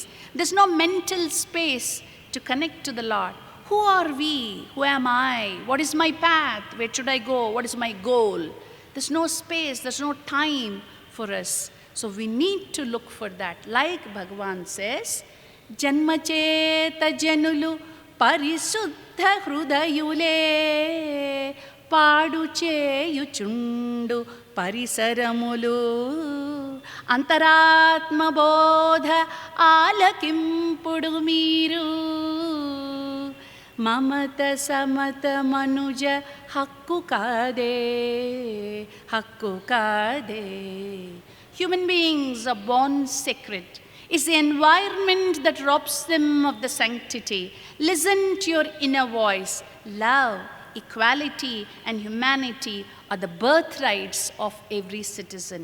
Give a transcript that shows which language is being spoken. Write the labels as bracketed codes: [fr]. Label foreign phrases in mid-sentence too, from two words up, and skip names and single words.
[en] There's no mental space to connect to the Lord. Who are we? Who am I? What is my path? Where should I go? What is my goal? There's no space, there's no time for us. So we need to look for that. Like Bhagavan says, [te] జన్మచేత జనులు పరిశుద్ధ హృదయులే పాడు చేయుచుండు పరిసరములు. అంతరాత్మబోధ ఆలకింపుడు మీరు. మమత సమత మనుజ హక్కు కాదే, హక్కు కాదే. [en] Human beings are born sacred. It's the environment that robs them of the sanctity. Listen to your inner voice. Love, equality, and humanity are the birthrights of every citizen.